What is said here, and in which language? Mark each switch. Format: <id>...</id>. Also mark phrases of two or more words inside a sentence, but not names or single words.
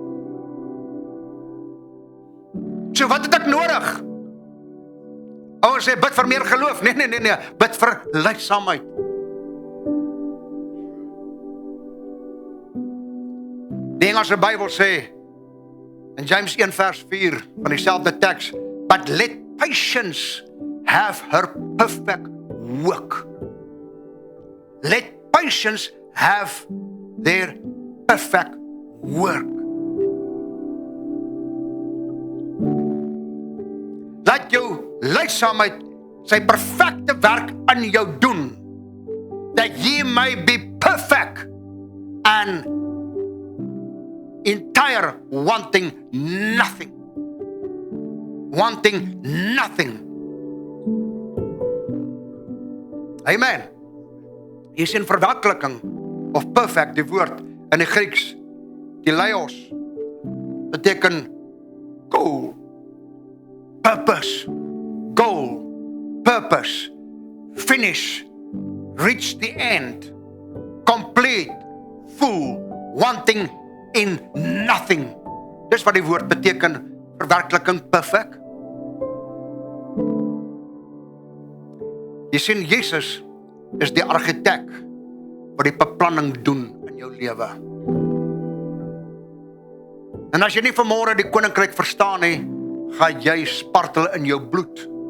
<af>So wat het ek nodig? Ouers sê, bid vir meer geloof. Nee, bid vir leidsaamheid. Die Engelse Bybel sê, in James 1 vers 4, van dieselfde teks,</af> <en>but let patience have her perfect work. Let patience have their perfect work.</en> <af>Laat jou leidsaamheid sy perfekte werk in jou doen, that ye may be perfect and entire, wanting nothing. Wanting nothing. Amen. Hier is 'n verwerkeliking of perfect, die woord in die Grieks, teleios, beteken</af> <en>goal, purpose, goal, purpose, finish, reach the end, complete, full, wanting in nothing.</en> <af>Dis wat die woord beteken, verwerkeliking perfect. Jy sien, Jesus is die argitek wat die beplanning doen in jou lewe. En as jy nie vanmôre die koninkryk verstaan nie, gaan jy spartel in jou bloed.</af>